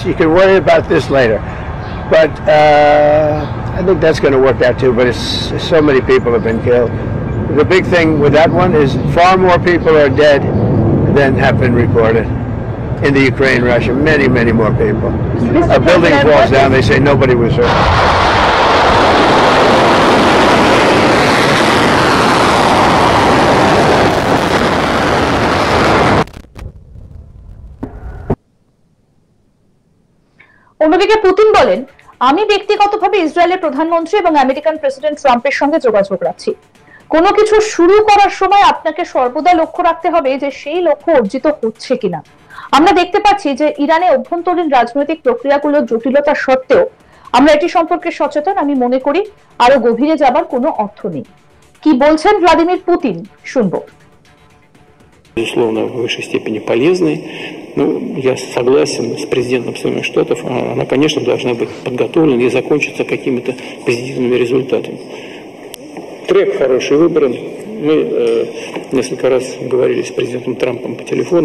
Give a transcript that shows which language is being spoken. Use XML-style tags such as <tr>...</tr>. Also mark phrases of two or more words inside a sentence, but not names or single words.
<en>You can worry about this later. But I think that's going to work out too. But it's so many people have been killed. The big thing with that one is far more people are dead than have been reported in the Ukraine, Russia. Many, many more people. A building falls down, they say nobody was hurt.</en> <bn>অন্যদিকে পুতিন বলেন, আমি ব্যক্তিগতভাবে ইসরায়েলের প্রধানমন্ত্রী এবং আমেরিকান প্রেসিডেন্ট ট্রাম্পের সঙ্গে যোগাযোগ রাখছি। কোনো কিছু শুরু করার সময় আপনাকে সর্বদা লক্ষ্য রাখতে হবে যে সেই লক্ষ্য অর্জিত হচ্ছে কিনা। আমরা দেখতে পাচ্ছি যে ইরানে অভ্যন্তরীণ রাজনৈতিক প্রক্রিয়াগুলোর জটিলতা সত্ত্বেও আমরা এটি সম্পর্কে সচেতন। আমি মনে করি আরো গভীরে যাবার কোনো অর্থ নেই। কি বলছেন ভ্লাদিমির পুতিন, শুনবো।</bn> <ru>Безусловно, в высшей степени полезной. Ну, я согласен с президентом Соединенных Штатов. Она, конечно, должна быть подготовлена и закончиться какими-то позитивными результатами. Трек хороший выбран. Мы несколько раз говорили с президентом Трампом по телефону.</ru>